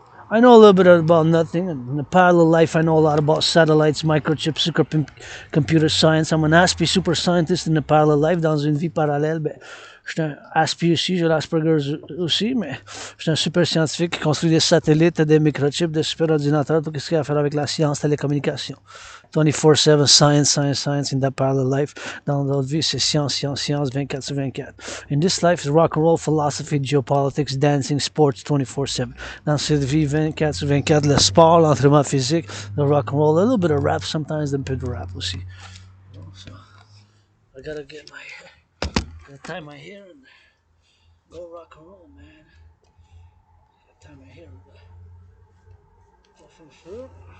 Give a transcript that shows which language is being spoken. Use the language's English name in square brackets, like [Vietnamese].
[English] I know a little bit about nothing. In the parallel life, I know a lot about satellites, microchips, computer science. I'm an ASPI super scientist in the parallel life. [French] Dans une vie parallèle, ben, je suis un ASPI aussi, j'ai l'Asperger's aussi, mais je suis un super scientifique qui construit des satellites, des microchips, des super ordinateurs, tout ce qui a à faire avec la science, télécommunication. [English] 24/7 science, science, science in that parallel life. [French] Dans l'autre vie, c'est science, science, science, 24/24. [English] In this life is rock and roll, philosophy, geopolitics, dancing, sports, 24/7. [French] Dans cette vie, 24/24, le sport, l'entraînement physique, le rock and roll, [English] a little bit of rap, [French] sometimes un peu de rap aussi. [English] So, I gotta get my hair, gotta tie my hair and go rock and roll, man. Gotta tie my hair. From fruit.